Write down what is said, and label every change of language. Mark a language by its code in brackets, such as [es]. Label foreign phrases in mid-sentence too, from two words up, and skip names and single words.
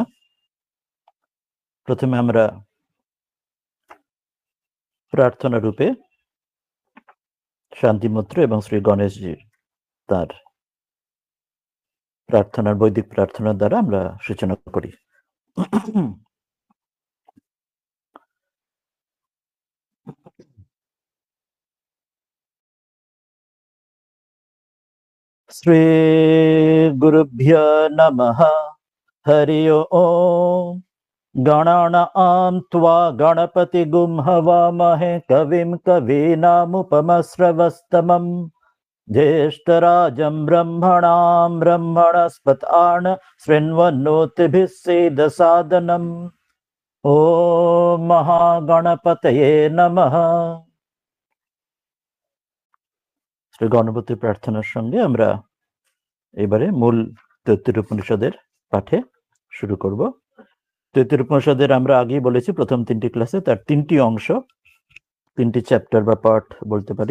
[bn] প্রথমে আমরা প্রার্থনা রূপে শান্তি মন্ত্র এবং শ্রী গণেশজির তার প্রার্থনার বৈদিক প্রার্থনার দ্বারা আমরা সূচনা করি। [sa] শ্রী গুরুভ্যো নমঃ। হরি ওম। गणानां त्वा गणपतिगुं हवामहे कविं कवीनामुपमस्रवस्तमं ज्येष्ठराजं ब्रह्मणां ब्रह्मणस्पतान् शृण्वन्नोतिभिः सेदसादनम्। ॐ महागणपतये नमः। [bn] শ্রী গণপতি প্রার্থনার সঙ্গে আমরা এবারে মূল তৈত্তির উপনিষদের পাঠে শুরু করব। তৈত্তির উপনিষদের আমরা আগেই বলেছি প্রথম তিনটি ক্লাসে তার তিনটি অংশ, তিনটি চ্যাপ্টার বা পার্ট বলতে পারি।